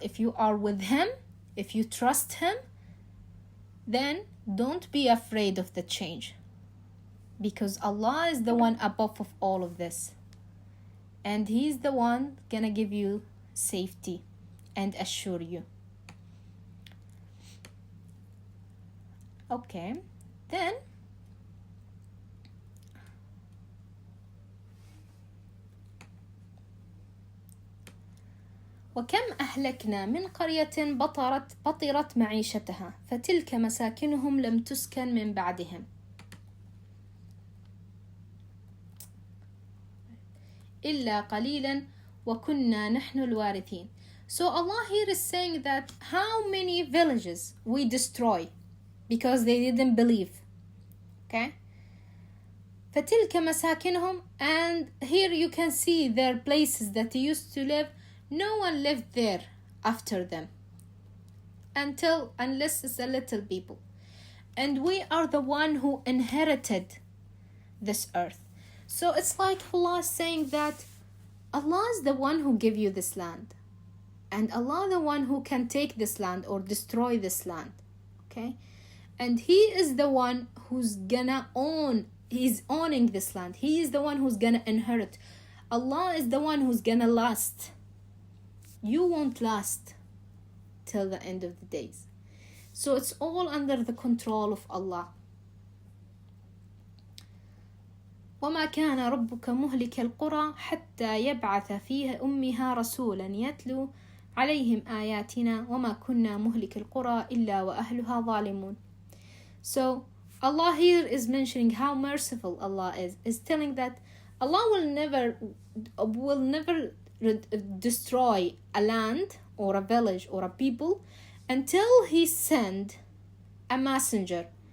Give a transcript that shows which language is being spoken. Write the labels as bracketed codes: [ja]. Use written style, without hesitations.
[en] If you are with Him, if you trust Him, then don't be afraid of the change. Because Allah is the one above of all of this. And He's the one gonna give you safety and assure you. Okay, then [ar] وكم أهلكنا من قرية بطرت معيشتها فتلك مساكنهم لم تسكن من بعدهم إلا قليلا وكنا نحن الوارثين. [en] So Allah here is saying that how many villages we destroy because they didn't believe. Okay? [ar] فتلك مساكنهم, [en] and here you can see their places that they used to live. No one lived there after them unless it's a little people. And we are the one who inherited this earth. So it's like Allah saying that Allah is the one who gave you this land. And Allah the one who can take this land or destroy this land. Okay? And He is the one who's gonna own. He's owning this land. He is the one who's gonna inherit. Allah is the one who's gonna last. You won't last till the end of the days. So it's all under the control of Allah. [ar] وما كان ربك مهلك القرى حتى يبعث فيها أمها رسولا يتلو عليهم آياتنا وما كنا مهلك القرى إلا وأهلها ظالمون. [en] So Allah here is mentioning how merciful Allah is telling that Allah will never destroy a land or a village or a people until He send a messenger.